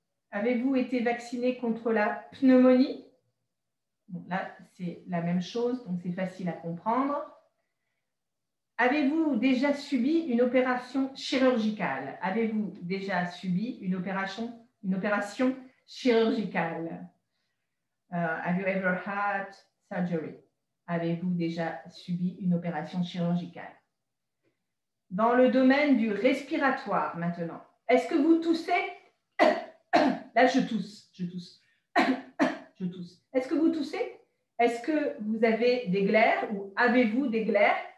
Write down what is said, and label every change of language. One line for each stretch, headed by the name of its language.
French: Avez-vous été vacciné contre la pneumonie? Bon, là, c'est la même chose, donc c'est facile à comprendre. Avez-vous déjà subi une opération chirurgicale? Avez-vous déjà subi une opération chirurgicale?
English: Have you ever had surgery?
French: Avez-vous déjà subi une opération chirurgicale? Dans le domaine du respiratoire maintenant, est-ce que vous toussez? Là, je tousse. Je tousse. Est-ce que vous toussez? Est-ce que vous avez des glaires ou avez-vous des glaires?